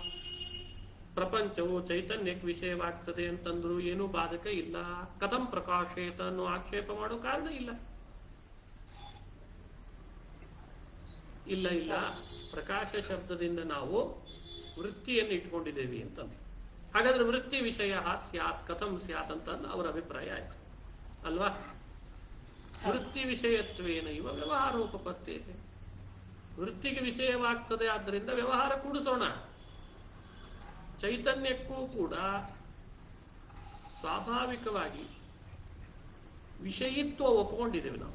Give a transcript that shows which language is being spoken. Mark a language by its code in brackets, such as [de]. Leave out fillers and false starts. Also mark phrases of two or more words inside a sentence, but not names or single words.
[kn] ಪ್ರಪಂಚವು ಚೈತನ್ಯಕ್ಕೆ ವಿಷಯವಾಗ್ತದೆ ಅಂತಂದ್ರು ಏನೂ ಬಾಧಕ ಇಲ್ಲ. [sa] ಕಥಂ ಪ್ರಕಾಶೇತ [kn] ಅನ್ನೋ ಆಕ್ಷೇಪ ಮಾಡೋ ಕಾರಣ ಇಲ್ಲ. ಪ್ರಕಾಶ ಶಬ್ದದಿಂದ ನಾವು ವೃತ್ತಿಯನ್ನು ಇಟ್ಕೊಂಡಿದ್ದೇವೆ ಅಂತಂದ್ರೆ, ಹಾಗಾದ್ರೆ [sa] ವೃತ್ತಿ ವಿಷಯ ಸ್ಯಾತ್ ಕಥಂ ಸ್ಯಾತ್ [kn] ಅಂತ ಅವರ ಅಭಿಪ್ರಾಯ ಆಯ್ತು ಅಲ್ವಾ? [sa] ವೃತ್ತಿ ವಿಷಯತ್ವೇನ ಇವ ವ್ಯವಹಾರೋಪಪತ್ತೇ. [kn] ವೃತ್ತಿಗೆ ವಿಷಯವಾಗ್ತದೆ, ಆದ್ದರಿಂದ ವ್ಯವಹಾರ ಕೂಡಿಸೋಣ. ಚೈತನ್ಯಕ್ಕೂ ಕೂಡ ಸ್ವಾಭಾವಿಕವಾಗಿ ವಿಷಯಿತ್ವ ಒಪ್ಕೊಂಡಿದ್ದೇವೆ ನಾವು.